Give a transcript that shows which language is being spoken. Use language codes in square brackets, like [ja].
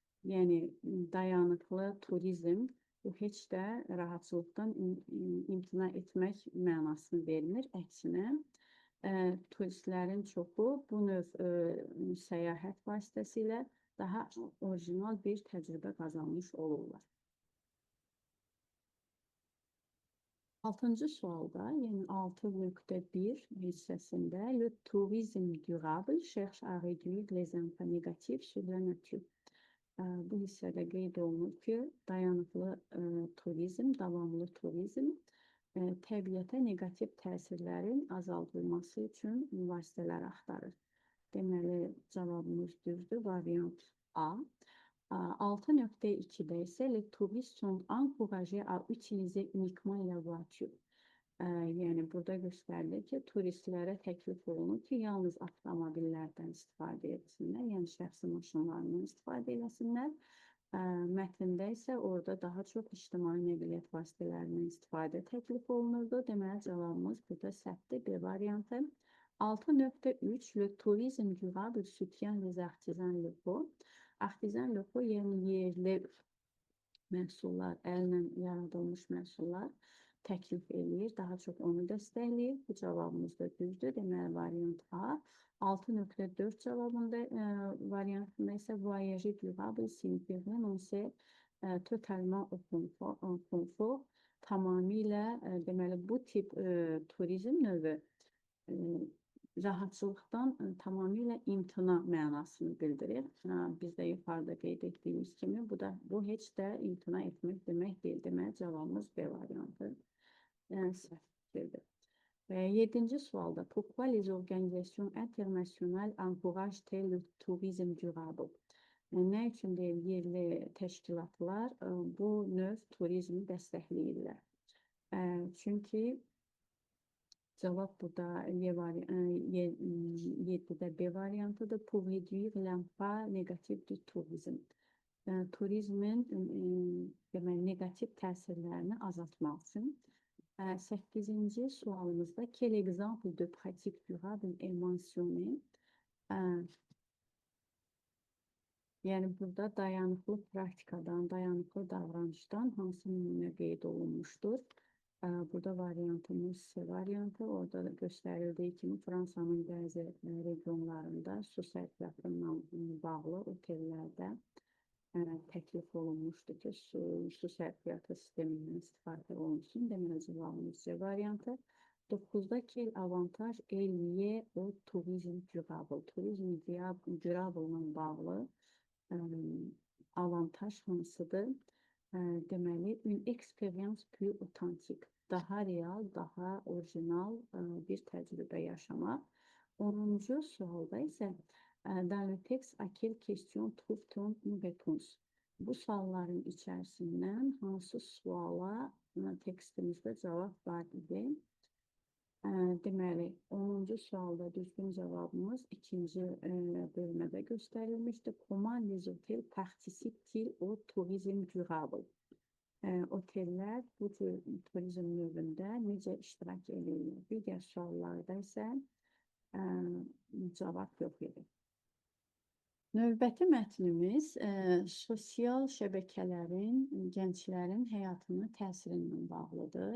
[az] Yəni, dayanıqlı turizm bu heç də rahatçılıqdan imtina etmək mənasını vermir. Əksinə, turistlərin çoxu bu növ səyahət vasitəsilə daha orijinal bir təcrübə qazanmış olurlar. 6-cı sualda, yəni 6.1 hissəsində [fr] le tourisme durable cherche à réduire les impacts négatifs sur la nature. [az] Bu hissədə qeyd olunur ki, dayanıqlı turizm, davamlı turizm təbiətə neqativ təsirlərin azaldılması üçün vasitələr axtarır. Deməli, cavabımız düzdür, variant A. 6.2-də isə [fr] les touristes sont encouragés à utiliser uniquement la voiture. [az] Yəni, burada göstərilir ki, turistlərə təklif olunur ki, yalnız avtomobillərdən istifadə etsinlər, yəni şəxsi maşınlarından istifadə eləsinlər. Mətndə isə orada daha çox ictimai nəqliyyat vasitələrindən istifadə təklif olunurdu. Deməli, cavabımız burada səhvdir, B variantı. [fr] 6.3 Le tourisme durable soutient les artisans locaux. Artisan locaux, [az] yəni yerli məhsullar, əllə yaradılmış məhsullar təklif eləyir, daha çox onu dəstəkləyir. Bu cavabımız da düzdür. Deməli, variant A. 6.4 cavabında variantında isə [fr] voyager durable signifie vraiment c'est totalement au confort. [az] Tamamilə deməli bu tip turizm növü rahatçılıqdan tamamilə imtina mənasını bildirir. Biz də yuxarıda qeyd etdiyimiz kimi bu heç də imtina etmək demək deyil. Deməli, cavabımız B variantı səhvdir. 7-ci sualda [fr] pourquoi les organisations internationales encouragent le tourisme durable? [az] Nə üçün deyil, yerli təşkilatlar bu növ turizmi dəstəkləyirlər? Çünki cavab burada 7-də B variantıdır. [fr] Pour réduire l'impact négatif du tourisme. [az] Turizmin deməli, negativ təsirlərini azaltmaq üçün. 8-ci sualımızda [fr] quel exemple de pratique durable est mentionné? [az] Yəni, burada dayanıqlı praktikadan, dayanıqlı davranışdan hansı nümunə qeyd olunmuşdur? Burada variantımız C variantı. Orada da göstərildiyi kimi Fransanın bəzi regionlarında su sərfiyyatından bağlı otellərdə təklif olunmuşdur ki, su sərfiyyatı sistemindən istifadə olunsun. Deməli, cavabımız C variantı. 9-da [fr] quel avantaj est lié au tourisme durable? [az] Turizm durable-la bağlı avantaj hansıdır? Deməli, [fr] une expérience plus authentique, [az] daha real, daha orijinal bir təcrübə yaşamaq. 10-cu sualda isə [fr] dans le texte à quelle question trouve-t-on une réponse? [az] Bu sualların içərisindən hansı suala tekstimizdə cavab var idi? Deməli, 10-cu sualda düzgün cavabımız ikinci bölmədə göstərilmişdir. [fr] Comment les hôtels participent-ils au tourisme durable? [az] Otellər bu turizm növündə necə iştirak edirlər? Digər suallarda isə cavab yox idi. Növbəti mətnimiz sosial şəbəkələrin gənclərin həyatına təsiri ilə bağlıdır.